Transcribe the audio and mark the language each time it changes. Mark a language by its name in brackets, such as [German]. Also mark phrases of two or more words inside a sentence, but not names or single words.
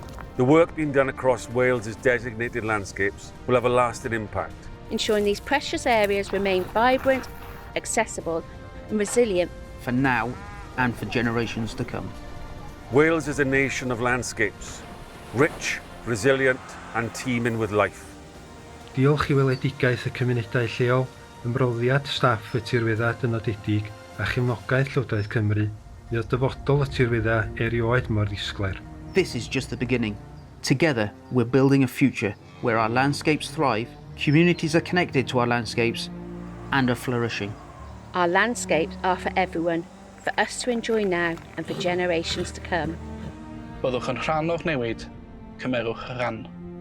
[English] The work being done across Wales's designated landscapes will have a lasting impact. Ensuring these precious areas remain vibrant, accessible and resilient For now and for generations to come. Wales is a nation of landscapes, rich, resilient and teeming with life. [Welsh] Diolch i weledigaeth y cymunedau lleol, ymroddiad staff y tirweddau dynodedig a chefnogaeth Llywodraeth Cymru, mi oedd dyfodol y tirweddau erioed mor ddisglair. [English] This is just the beginning. Together, we're building a future where our landscapes thrive, communities are connected to our landscapes and are flourishing. Our landscapes are for everyone, for us to enjoy now and for generations to come. [Welsh] Byddwch yn rhan o'r newid, cymerwch rhan.